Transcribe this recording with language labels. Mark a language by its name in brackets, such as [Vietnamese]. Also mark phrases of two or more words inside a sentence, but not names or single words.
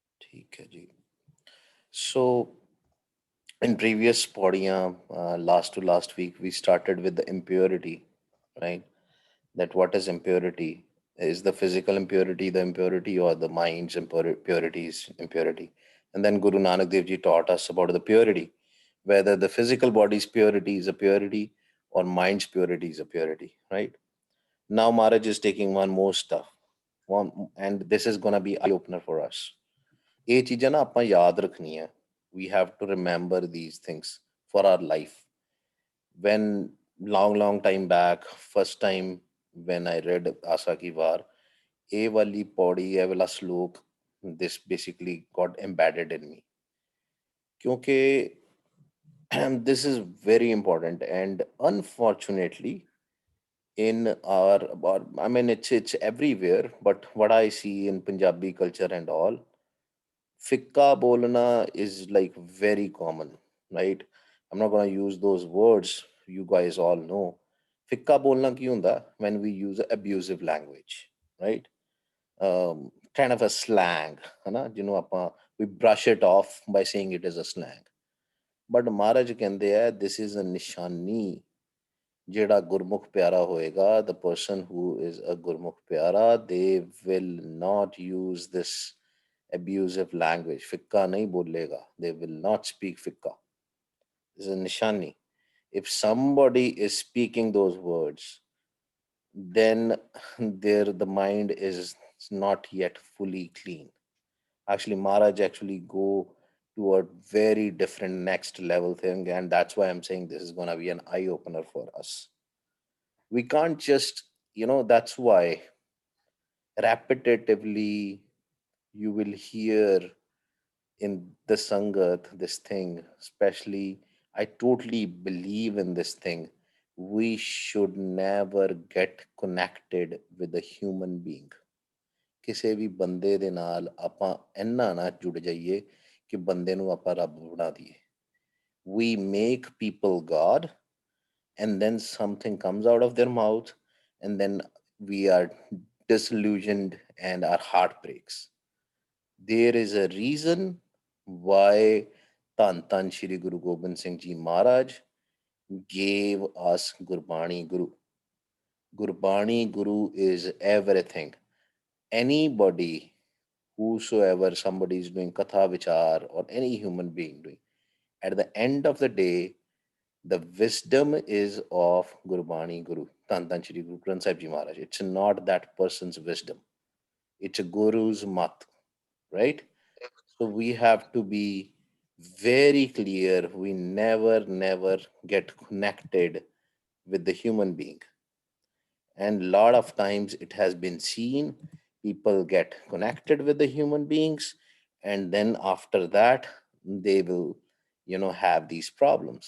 [Hindi] ठीक है जी. [English] So in previous podium, last to last week, we started with the impurity, right? That what is impurity? Is the physical impurity, or the mind's impurities impurity? And then Guru Nanak Dev Ji taught us about the purity, whether the physical body's purity is a purity or mind's purity is a purity, right? Now Maharaj is taking one more stuff, and this is gonna be eye opener for us. [Punjabi] ਇਹ ਚੀਜ਼ਾਂ ਨਾ ਆਪਾਂ ਯਾਦ ਰੱਖਣੀਆਂ. [English] We have to remember these things for our life. When long time back, first time when I read Asa Ki War, [Punjabi] ਇਹ ਵਾਲੀ ਪੌੜੀ, ਇਹ ਵਾਲਾ ਸ਼ਲੋਕ, [English] this basically got embedded in me. ਕਿਉਂਕਿ this is very important, and unfortunately in I mean, it's everywhere, but what I see in Punjabi culture and all, [Punjabi] ਫਿੱਕਾ ਬੋਲਣਾ [English] is like very common, right? I'm not going to use those words. You guys all know. [Punjabi] ਫਿੱਕਾ ਬੋਲਣਾ ਕੀ ਹੁੰਦਾ [English] when we use abusive language, right? Kind of a slang, है ना? We brush it off by saying it is a slang. [Punjabi] But Maharaj ਕਹਿੰਦੇ ਆ, [English] this is a nishani. [Punjabi] ਜਿਹੜਾ ਗੁਰਮੁਖ ਪਿਆਰਾ ਹੋਏਗਾ, [English] the person who is a [Punjabi] ਗੁਰਮੁਖ ਪਿਆਰਾ, [English] they will not use this abusive language. [Punjabi] ਫਿੱਕਾ ਨਹੀਂ ਬੋਲੇਗਾ, [English] they will not speak ਫਿੱਕਾ. This is a nishani. If somebody is speaking those words, then the mind is not yet fully clean. Actually, Maharaj actually go to a very different next level thing, and that's why I'm saying this is going to be an eye opener for us. We can't just, that's why repetitively you will hear in the sangat this thing. Especially, I totally believe in this thing. We should never get connected with a human being. [Punjabi] ਕਿਸੇ ਵੀ ਬੰਦੇ ਦੇ ਨਾਲ ਆਪਾਂ ਇੰਨਾ ਨਾ ਜੁੜ ਜਾਈਏ ਕਿ ਬੰਦੇ ਨੂੰ ਆਪਾਂ ਰੱਬ ਬਣਾ ਦਈਏ. [English] We make people God, and then something comes out of their mouth, and then we are disillusioned and our heart breaks. There is a reason why Tan Shri Guru Gobind Singh Ji Maharaj gave us Gurbani Guru. Gurbani Guru is everything. Anybody, whosoever somebody is doing [Punjabi] ਕਥਾ ਵਿਚਾਰ, [English] or any human being doing, at the end of the day, the wisdom is of Gurbani Guru, Tan Shri Guru Granth Sahib Ji Maharaj. It's not that person's wisdom. It's a guru's mat, right? So we have to be very clear. We never get connected with the human being. And a lot of times it has been seen, people get connected with the human beings, and then after that, they will, have these problems.